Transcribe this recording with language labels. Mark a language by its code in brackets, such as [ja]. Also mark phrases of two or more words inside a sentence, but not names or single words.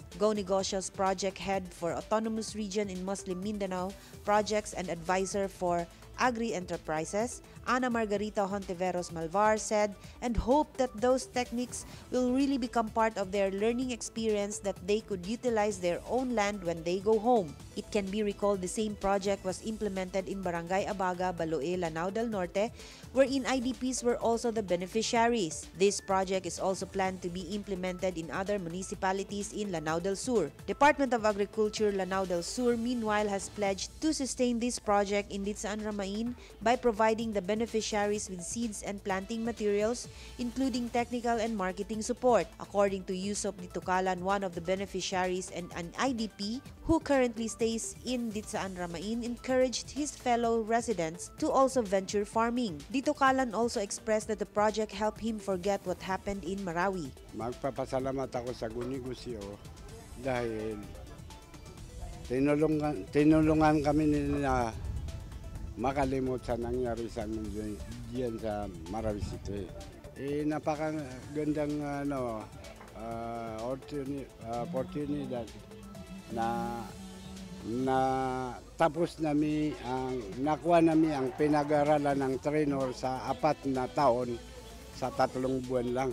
[en] Go Negosyo's project head for Autonomous Region in Muslim Mindanao, projects and advisor for Agri-Enterprises, Ana Margarita Hontiveros Malvar said and hoped that those techniques will really become part of their learning experience that they could utilize their own land when they go home. It can be recalled the same project was implemented in Barangay Abaga, Baloe, Lanao del Norte, wherein IDPs were also the beneficiaries. This project is also planned to be implemented in other municipalities in Lanao del Sur. Department of Agriculture Lanao del Sur meanwhile has pledged to sustain this project in Ditsaan Ramain by providing the beneficiaries with seeds and planting materials, including technical and marketing support. According to Yusop Ditukalan, one of the beneficiaries and an IDP who currently stays in Ditsaan Ramain, encouraged his fellow residents to also venture farming. Ditukalan also expressed that the project helped him forget what happened in Marawi. [tl] Magpapasalamat ako sa Go Negosyo dahil tinulungan kami nila makalimot sa nangyari sa amin diyan sa Marawi City. Napakagandang oportunidad na tapos nakuha namin ang pinag-aralan ng trainer sa 4 na taon sa 3 buwan lang.